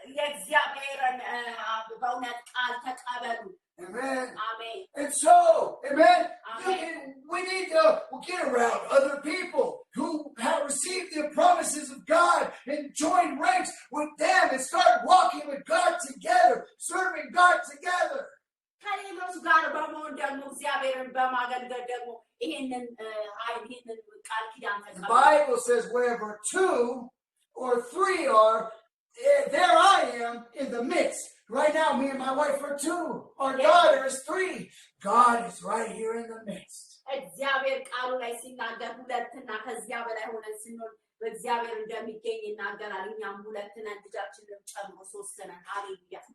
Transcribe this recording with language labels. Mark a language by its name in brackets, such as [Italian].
[Amharic] የእግዚአብሔርን በእውነት ቃል ተቀበሉ። [English] Amen. Amen. And so, amen, Amen. we need to get around other people who have received the promises of God and join ranks with them and start walking with God together, serving God together. [Amharic] ከሌሎች ጋር በመሆን ደግሞ እግዚአብሔርን በማገልገል ደግሞ ይሄንን ቃል ኪዳን ተቀበሉ። [English] The Bible says wherever 2 or 3 are, there I am in the midst. Right now, me and my wife are 2. Our daughter is 3. God is right here in the midst. [Amharic] እግዚአብሔር ቃሉ ላይ ሲናገር ሁለትና ከዚያ በላይ ሆነን ስንሆን በእግዚአብሔር እንደሚገኝ ይናገራል። እኛም ሁለት ነን፣ ልጃችንን ጨምሮ 3 ነን። ሃሌሉያ።